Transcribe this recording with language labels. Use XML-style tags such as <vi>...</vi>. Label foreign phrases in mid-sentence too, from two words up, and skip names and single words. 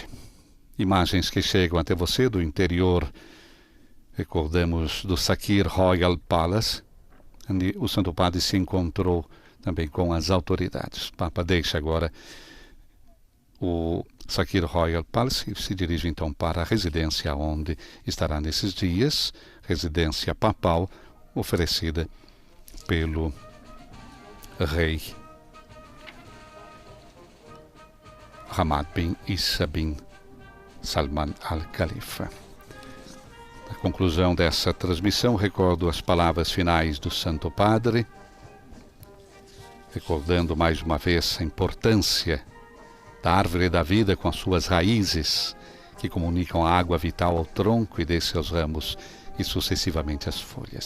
<pt>Imagens que chegam até você do interior, recordamos, do Sakhir Royal Palace, onde o Santo Padre se encontrou também com as autoridades. O Papa deixa agora o Sakhir Royal Palace e se dirige então para a residência onde estará nesses dias, residência papal oferecida pelo rei Hamad bin Isa bin Salman al-Khalifa. Na conclusão dessa transmissão, recordo as palavras finais do Santo Padre, recordando mais uma vez a importância da árvore da vida com as suas raízes, que comunicam a água vital ao tronco e desce aos ramos e sucessivamente às folhas.</pt>